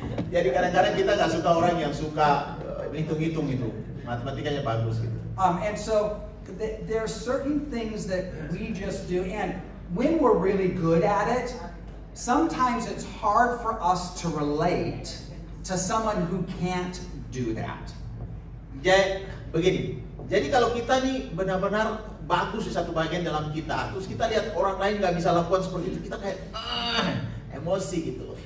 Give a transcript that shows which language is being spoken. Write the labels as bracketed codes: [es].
[id] Jadi kadang-kadang kita nggak suka orang yang suka hitung-hitung itu, matematikanya bagus gitu. [en] And so there are certain things that we just do, and when we're really good at it, sometimes it's hard for us to relate to someone who can't do that. [id] Jadi begini, jadi kalau kita nih benar-benar bagus di satu bagian dalam kita, terus kita lihat orang lain nggak bisa lakukan seperti itu, kita kayak emosi gitu.